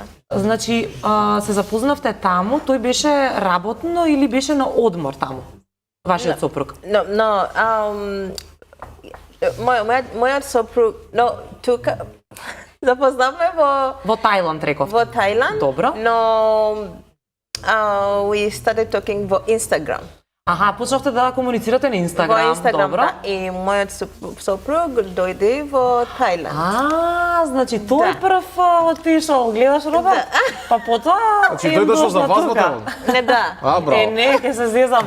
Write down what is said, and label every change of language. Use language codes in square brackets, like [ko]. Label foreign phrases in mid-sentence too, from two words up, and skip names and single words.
[mk] Значи, се запознавте таму, тој беше работно или беше на одмор таму? Вашиот сопруг? Мојот сопруг, тука запознавме во Тајланд, реков. Во Тајланд. Добро. [en] Но we started talking во Instagram. [mk] Аха, почнавте да комуницирате на Инстаграм. Во Инстаграм, добро. да. И мојот сопруг дојде во Тајланд. Значи тој прв отишол, гледаш Роберт? Па потоа Значи тој дошол за вас во Тајланд? Не, да. Браво. Не, ќе се зезаме.